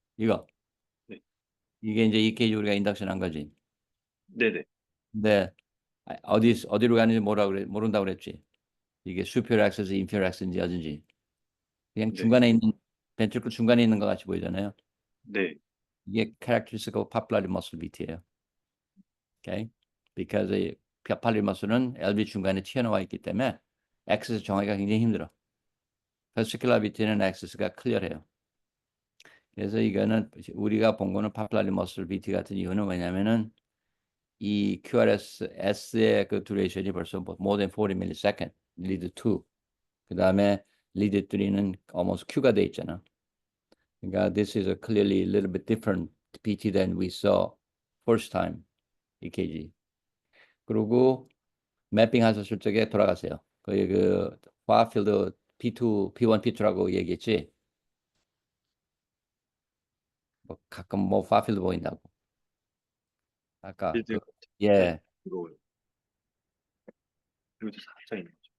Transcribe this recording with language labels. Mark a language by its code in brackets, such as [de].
[ko] 이거 네, 이게 이제 EKG 우리가 인덕션 한 거지. 네네, 근데 어디로 가는지 모른다고 그랬지. [en] 이게 superior access, inferior access인지 어딘지 그냥 [ko] 네, 중간에 있는 벤트리클 중간에 있는 것 같이 보이잖아요. 네, [en] 이게 characteristic of papillary muscle beat예요. Okay? because [ko] 이 papillary muscle은 LV 중간에 튀어나와 있기 때문에 액세스 정하기가 굉장히 힘들어. vesicular beat는 액세스가 클리어해요. 그래서 이거는 우리가 본 거는 papillary muscle beat 같은 이유는 뭐냐면은 이 QRS S의 그 듀레이션이 벌써 [en] more than 40 millisecond, [ko] lead 2. 그 다음에 lead 3는 almost Q가 돼 있잖아. 그러니까 [en] this is a clearly a little bit different PT than we saw first time EKG. [ko] 그리고 매핑 하셨을 적에 돌아가세요. 거기 그 파필드 P2, P1, P2라고 얘기했지. 뭐 가끔 뭐 파필드 보인다고. 아까 빌드 예, 이거 여기도 살짝 있는 거죠.